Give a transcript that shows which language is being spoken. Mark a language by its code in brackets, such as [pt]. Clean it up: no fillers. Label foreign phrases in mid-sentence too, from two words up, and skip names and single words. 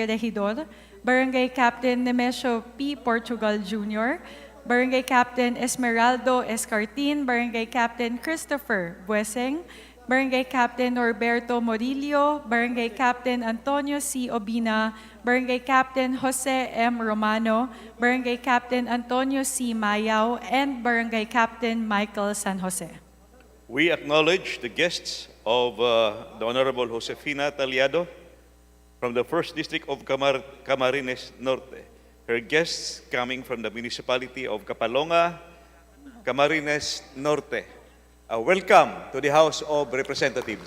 [en] Regidor, Barangay Captain Nemesio P. Portugal Jr., Barangay Captain Esmeraldo Escartin, Barangay Captain Christopher Bueseng, Barangay Captain Norberto Morillo, Barangay Captain Antonio C. Obina, Barangay Captain Jose M. Romano, Barangay Captain Antonio C. Mayao, and Barangay Captain Michael San Jose. We acknowledge the guests of the Honorable Josefina Taliado from the 1st District of Camarines Norte. Her guests coming from the municipality of Kapalonga, Camarines Norte. Welcome to the House of Representatives.